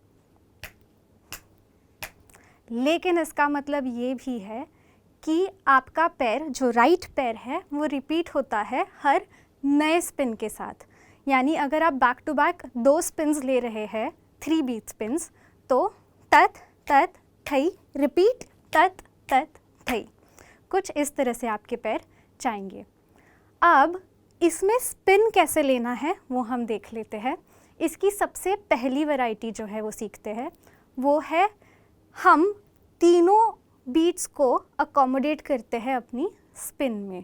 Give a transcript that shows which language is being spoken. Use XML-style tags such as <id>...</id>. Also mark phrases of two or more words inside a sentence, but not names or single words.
<hi>लेकिन इसका मतलब ये भी है कि आपका पैर जो राइट पैर है वो रिपीट होता है हर नए स्पिन के साथ। यानी अगर आप</hi> <en>back to back 2 spins</en> <hi>ले रहे हैं 3</hi> <en>beat spins,</en> <hi>तो तत तत थई रिपीट, तत तत थई, कुछ इस तरह से आपके पैर जाएंगे। अब इसमें स्पिन कैसे लेना है वो हम देख लेते हैं। इसकी सबसे पहली वैरायटी जो है वो सीखते हैं। वो है हम तीनों बीट्स को अकोमोडेट करते हैं अपनी स्पिन में।</hi>